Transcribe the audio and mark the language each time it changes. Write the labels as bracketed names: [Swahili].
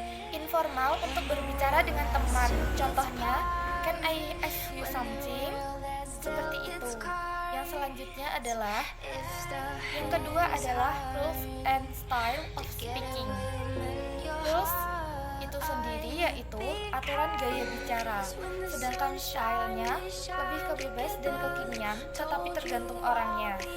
[Indonesian] Informal, untuk berbicara dengan teman. [English] Contohnya, can I ask you something? [Indonesian] Seperti itu. Yang selanjutnya adalah, yang kedua adalah [English] rules and style of speaking. [Indonesian] Rules itu sendiri yaitu aturan gaya bicara, sedangkan stylenya lebih ke bebas dan kekinian, tetapi tergantung orangnya.